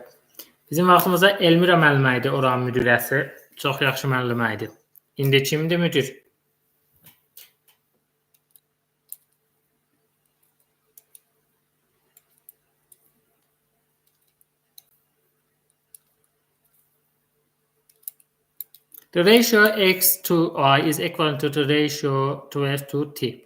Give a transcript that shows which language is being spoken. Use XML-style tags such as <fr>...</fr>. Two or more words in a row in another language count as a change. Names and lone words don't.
<az>Bizim vaxtımızda Elmira müəllimə idi oranın müdirəsi. Çox yaxşı müəllimə idi. İndi kimdir müdir?</az> <en>The ratio x to y is equal to the ratio 12 to t.</en>